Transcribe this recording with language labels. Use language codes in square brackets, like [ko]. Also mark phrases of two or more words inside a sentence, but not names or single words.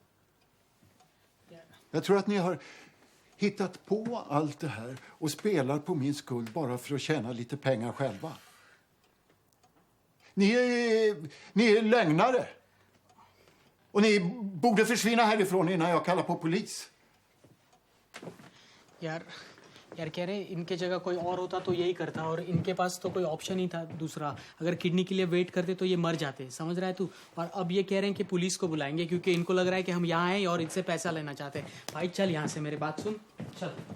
[sv] Jag tror att ni har hittat på allt det här och spelar på min skuld bara för att tjäna lite pengar själva. Ni är lögnare. Och ni borde försvinna härifrån innan jag kallar på polis. [hi] यार कह रहे इनके जगह कोई और होता तो यही करता, और इनके पास तो कोई ऑप्शन ही था दूसरा. अगर किडनी के लिए वेट करते तो ये मर जाते, समझ रहा है तू. और अब ये कह रहे हैं कि पुलिस को बुलाएंगे क्योंकि इनको लग रहा है कि हम यहाँ आए और इनसे पैसा लेना चाहते हैं. भाई चल यहाँ से, मेरे बात सुन, चल.